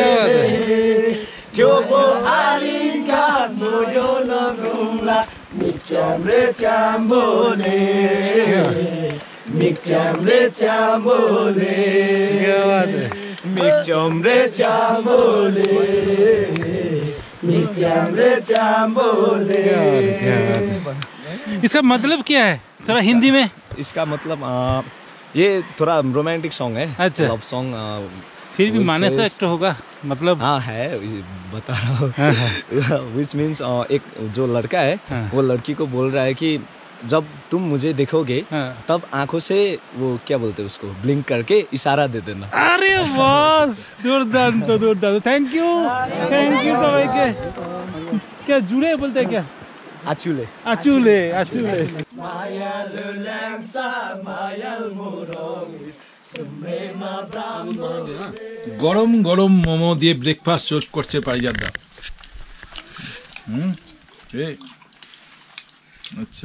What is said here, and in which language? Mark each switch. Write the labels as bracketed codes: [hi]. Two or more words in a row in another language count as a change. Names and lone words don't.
[hi] Kyoto Alinga Muyo no Rula Mikchamre Chambole Mikchamre Chambole Mikchamre Chambole Mikchamre Chambole। इसका मतलब क्या है थोड़ा हिंदी में? इसका मतलब ये थोड़ा [en] romantic song [hi] है, अच्छा। [en] love song. [hi] फिर भी माने तो एक तो होगा, मतलब हाँ है, बता रहा हूँ। [en] which means [hi] एक जो लड़का है वो लड़की को बोल रहा है कि जब तुम मुझे देखोगे तब आंखों से वो क्या बोलते हैं उसको ब्लिंक करके इशारा दे देना। अरे बस दुर्दांत दुर्दांत, [en] thank you [hi] सबाई के। क्या जुड़े बोलते हैं क्या? आचुले आचुले आचुले। [bn] গরম গরম মোমো দিয়ে ব্রেকফাস্ট করছে পারিজাতদা। আচ্ছা,